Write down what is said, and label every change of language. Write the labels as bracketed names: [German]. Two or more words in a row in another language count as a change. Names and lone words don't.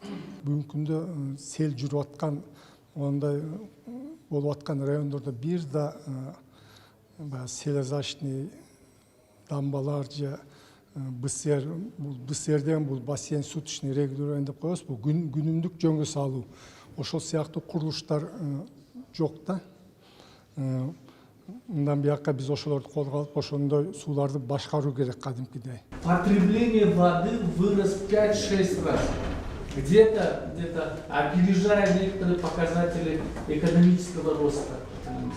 [Kyrgyz] Бүгүнкү күндө сел жүрүп аткан, ондай болуп аткан райондордо бир да селезачный дамбалар же БСР деген бул [Russian] бассейн суточный регулирование [Kyrgyz] деп коебуз, бул күнүмдүк жөнгө салуу. Ошол сыяктуу курулуштар жок да. мындан бияка биз ошолорду колго алып ошондой сууларды башкаруу керек кадимкидей. [Russian] Потребление воды вырос 5-6 раз. Где-то опережая некоторые показатели экономического роста.